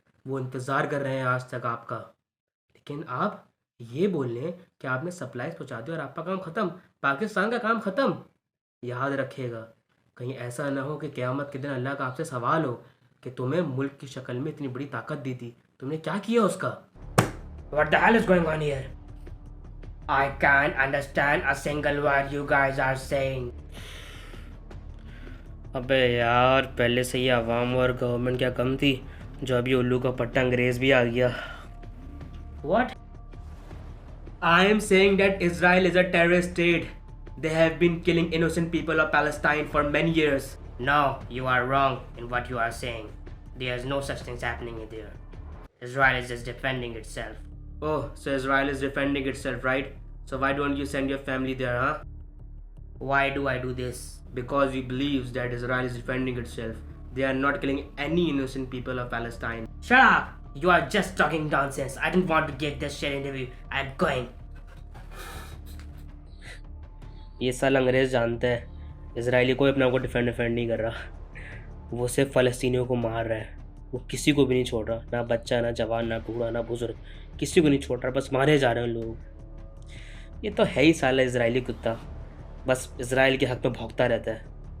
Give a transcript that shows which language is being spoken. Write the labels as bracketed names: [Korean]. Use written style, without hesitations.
[Hindi] वो इंतज़ार कर रहे हैं आज तक आपका। लेकिन आप ये बोल लें कि आपने सप्लाईज पहुंचा दी और आपका काम ख़त्म, पाकिस्तान का काम ख़त्म। याद रखिएगा, कहीं ऐसा ना हो कि क़यामत के दिन अल्लाह का आपसे सवाल हो कि तुम्हें मुल्क की शक्ल में इतनी बड़ी ताकत दी थी, तुमने क्या किया उसका? [English] What the hell is going on here? I can't understand a single word you guys are saying. [Hindi] अबे यार, पहले से ही आवाम और गवर्नमेंट क्या कम थी, जो अभी उल्लू का पट्टा अंग्रेज भी आ गया। [English] What? I am saying that Israel is a terrorist state. They have been killing innocent people of Palestine for many years. No, you are wrong in what you are saying. There is no such things happening there. Israel is just defending itself. Oh, so Israel is defending itself, right? So why don't you send your family there, huh? Why do I do this? Because we believe that Israel is defending itself. They are not killing any innocent people of Palestine. Shut up! You are just talking nonsense. I didn't want to give this shit interview. I'm going. [Hindi] ये साल अंग्रेज़ जानता है Israeli कोई अपने आप को defend नहीं कर रहा। वो सिर्फ फ़लस्तीनियों को मार रहा है। वो किसी को भी नहीं छोड़ रहा, ना बच्चा, ना जवान, ना बूढ़ा, ना बुजुर्ग, किसी को नहीं छोड़ रहा, बस मारे जा रहे हैं लोग। ये तो है ही साला इजरायली कुत्ता, बस इजराइल के हक़ में भौंकता रहता है।